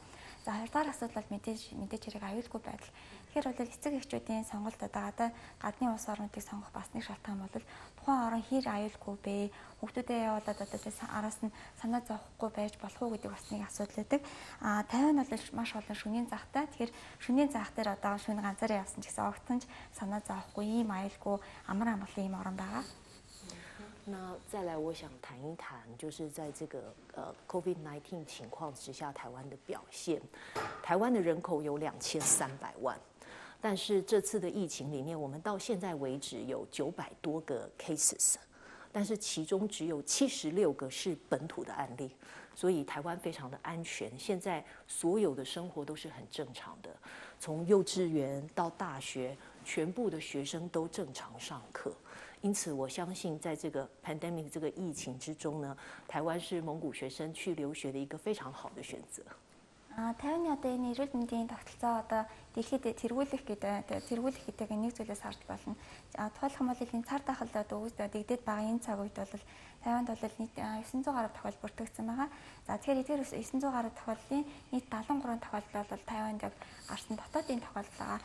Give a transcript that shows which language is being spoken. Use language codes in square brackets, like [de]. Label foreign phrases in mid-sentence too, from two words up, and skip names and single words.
[mn] За хоёрдугаар асуудал бол мэдээж хэрэг аюулгүй байдал. Тэгэхээр бол эцэг эхчүүдийн сонголт одоо гадны улс орнуудыг сонгох бас нэг шалтгаан бол тухайн орон хэр аюулгүй бэ? Хүүхдүүдээ явуулаад одоо араас нь санаа зовхгүй байж болох уу гэдэг бас нэг асуудал байдаг. Тайван бол маш олон шөнийн цагтай. Тэгэхээр шөнийн цаг дээр одоо шөнө ганцаараа явсан ч гэсэн огтонч санаа зовхгүй ийм аюулгүй амар амгалан ийм орон байгаа. [zh] 那再来，我想谈一谈，就是在这个COVID-19 情况之下，台湾的表现。台湾的人口有2300万，但是这次的疫情里面，我们到现在为止有900多个 cases， 但是其中只有76个是本土的案例，所以台湾非常的安全。现在所有的生活都是很正常的，从幼稚园到大学，全部的学生都正常上课。因此，我相信在这个 pandemic 这个疫情之中呢，台湾是蒙古学生去留学的一个非常好的选择。 [mn] Тайваны одоо энэ эрүүл мэндийн тогтолцоо одоо дэлхийд тэргүүлэх гэдэг нэг зүйлээс харж болно. Тухайлбал энэ цар тахалд дэгдээд байгаа энэ цаг үед бол Тайванд бол нийт 900 гаруй тохиол бүртгэгдсэн байгаа. За тэгэхээр эдгээр 900 гаруй тохиоллын нийт 73 тохиолдол бол Тайванд яг гарсан дотоодын тохиолдол байгаа.